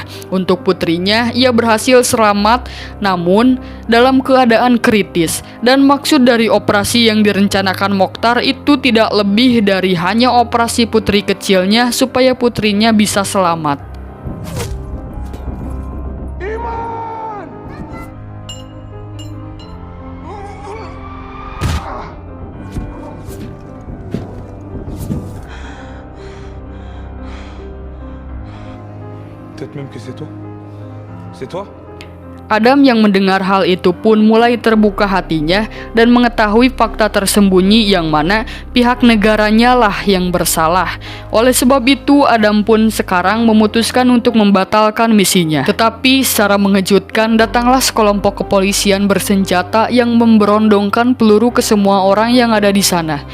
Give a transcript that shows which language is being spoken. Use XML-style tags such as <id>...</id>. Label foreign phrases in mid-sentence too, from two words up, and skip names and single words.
<id>Untuk putrinya, ia berhasil selamat namun dalam keadaan kritis. Dan maksud dari operasi yang direncanakan Mokhtar itu tidak lebih dari hanya operasi putri kecilnya supaya putrinya bisa selamat. Iman!</id> <fr>Peut-être même que c'est toi. C'est toi?</fr> <id>Adam yang mendengar hal itu pun mulai terbuka hatinya dan mengetahui fakta tersembunyi yang mana pihak negaranya lah yang bersalah. Oleh sebab itu, Adam pun sekarang memutuskan untuk membatalkan misinya. Tetapi secara mengejutkan datanglah sekelompok kepolisian bersenjata yang memberondongkan peluru ke semua orang yang ada di sana.</id>